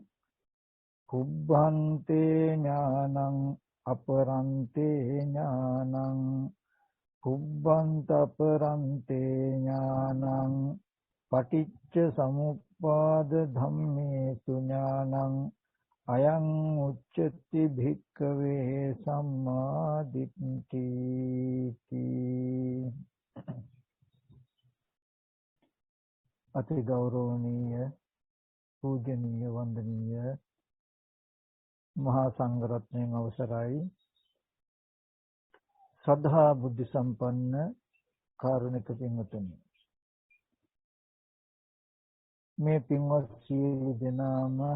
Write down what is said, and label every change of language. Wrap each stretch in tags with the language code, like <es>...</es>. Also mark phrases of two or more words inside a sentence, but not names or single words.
<pi>කුබ්බන්තේ ඥානං අපරන්තේ ඥානං කුබ්බන්ත අපරන්තේ ඥානං පටිච්ච සමුප්පාද ධම්මේසු ඥානං අයං උච්චති භික්ඛවේ සම්මා දිට්ඨි.</pi> <si>අති ගෞරවනීය පූජනීය වන්දනීය මහා සංඝරත්නයන් අවසරයි. ශ්‍රද්ධා බුද්ධ සම්පන්න කාරුණික පින්වතුනි, මේ පින්වත් සියලු දෙනාම</si>